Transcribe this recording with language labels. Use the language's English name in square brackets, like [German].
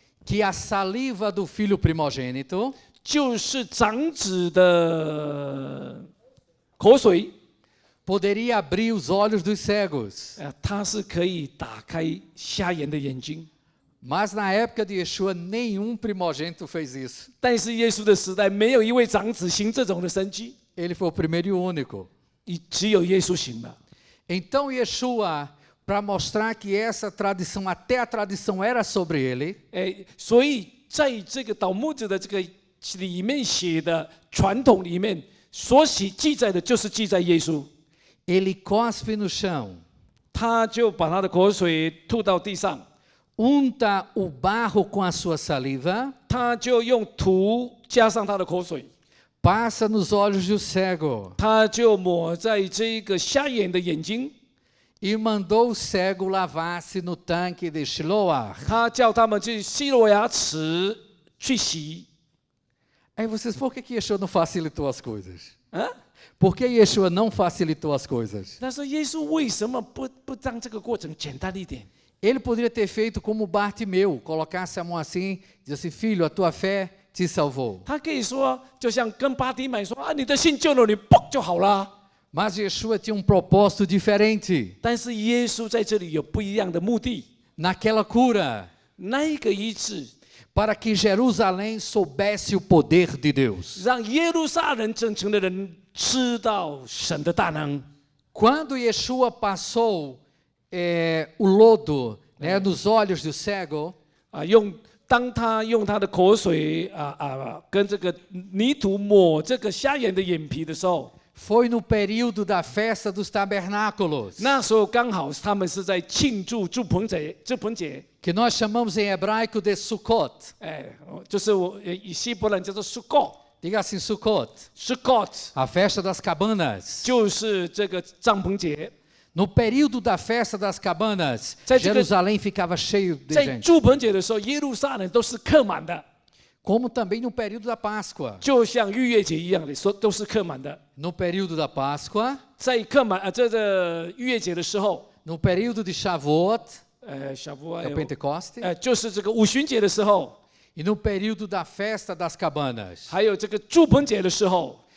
[Portuguese] que a saliva do filho primogênito [Chinese] 就是长子的口水， [Portuguese] poderia abrir os olhos dos cegos. [Chinese] 它是可以打开瞎眼的眼睛。 [Portuguese] Mas na época de Yeshua, nenhum primogênito fez isso. [Chinese] 但是耶稣的时代，没有一位长子行这种的神迹， [Portuguese] Ele foi o primeiro e o único. [Chinese] 只有耶稣行了。 [Portuguese] Então Yeshua, para mostrar que essa tradição, até a tradição era sobre ele, [Chinese] 所以在这个倒木子的这个里面写的传统里面，所记载的就是记载耶稣， [Portuguese] ele cospe no chão, [Chinese] 他就把他的口水吐到地上， [Portuguese] unta o barro com a sua saliva, [Chinese] 他就用土加上他的口水， [Portuguese] passa nos olhos do cego [Chinese] 他就抹在这个瞎眼的眼睛， [Portuguese] e mandou o cego lavar-se no tanque de Shiloah. [Chinese] 他叫他们去希罗亚池去洗。 [Portuguese] Aí vocês, por que Yeshua não facilitou as coisas? 啊， Por que Yeshua não facilitou as coisas? [Chinese] 但是耶稣为什么不让这个过程简单一点？ [Portuguese] Ele poderia ter feito como Bartimeu, colocasse a mão assim, disse, filho, a tua fé te salvou. [Chinese] 他可以说，就像跟巴迪买说你的信救了你，嘣就好了。 [Portuguese] Mas Yeshua tinha um propósito diferente [Chinese] 但是耶稣在这里有不一样的目的， [Portuguese] naquela cura, [Chinese] 那一个医治 [Portuguese] para que Jerusalém soubesse o poder de Deus. [Chinese] 让耶路撒冷整城的人知道神的大能。 [Portuguese] Quando Yeshua passou o lodo, né, nos olhos do cego, [Chinese] 当他用他的口水跟这个泥土抹这个瞎眼的眼皮的时候， [Portuguese] foi no período da festa dos tabernáculos, [Chinese] 那时候刚好他们是在庆祝祝棚节， [Portuguese] que nós chamamos em hebraico de Sukkot. [Chinese] 就是以希伯来叫做 [Portuguese] Diga assim, Sukkot, [Hebrew] Sukkot， [Portuguese] a festa das cabanas. [Chinese] 就是这个帐篷节。 [Portuguese] No período da festa das cabanas, [Chinese] 在这个- [Portuguese] Jerusalém ficava cheio de [Chinese] 在 [Portuguese] gente. [Chinese] 祝棚节的时候，耶路撒冷都是客满的， [Portuguese] Como também no período da Páscoa. [Chinese] 就像逾越节一样的，说都是客满的。 [Portuguese] No período da Páscoa, [Chinese] 在客满这逾越节的时候， [Portuguese] no período de Shavuot, [Chinese] 小夫 [Portuguese] é o Pentecoste, [Chinese] 就是这个五旬节的时候， [Portuguese] e no período da festa das cabanas. [Chinese] 还有这个祝棚节的时候，